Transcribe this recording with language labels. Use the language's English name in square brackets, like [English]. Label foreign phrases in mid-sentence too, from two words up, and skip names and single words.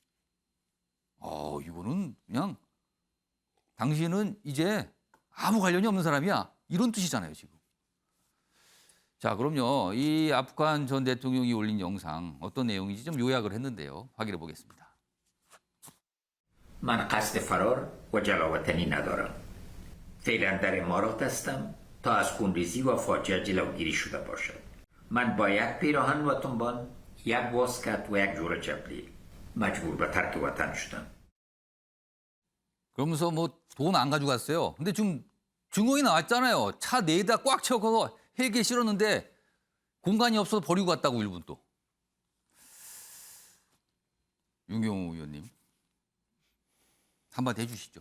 [Korean] 이거는 그냥 당신은 이제 아무 관련이 없는 사람이야. 이런 뜻이잖아요, 지금. 자, 그럼요. 이 아프간 전 대통령이 올린 영상 어떤 내용인지 좀 요약을 했는데요. 확인해 보겠습니다. [Persian] من قصد فرار و جلاوطنی ندارم. فعلا در امارات هستم تا از خونریزی و فاجعه جلوگیری شده باشد. من با یک پیراهن و تنبان، یک واسکت و یک جور جبلی مجبور به ترک وطن شدم. [Korean] 그러면서 돈 안 가져갔어요. 근데 지금 증거이 나왔잖아요. 차 내에다 꽉 채워서 헬기에 실었는데 공간이 없어서 버리고 갔다고 일본 또. 윤경호 의원님. 한마디 해주시죠.